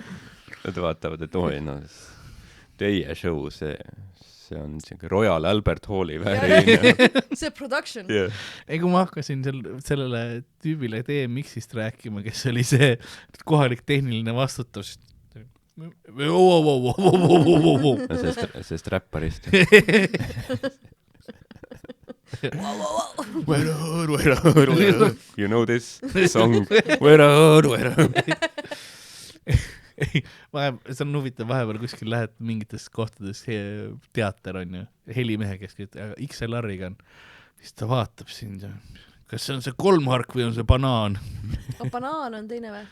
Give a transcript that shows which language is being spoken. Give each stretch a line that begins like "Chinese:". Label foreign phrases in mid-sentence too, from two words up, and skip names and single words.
Estonian: Nad vaatavad, et teie show, see on Royal Albert Halli vääriline. See production. Ei, kui ma hakkasin sellele tüübile DMX-ist rääkima, kes oli see kohalik tehniline vastutus. Sest räpparist.
English: You know this song?
Estonian: Ei, see on huvitav, vahepeal kuskil lähed mingites kohtades teater on ju, helimehe, kes XLR-iga on, siis ta vaatab sind ja kas see on see kolmhark või on see banaan? Banaan on teine või?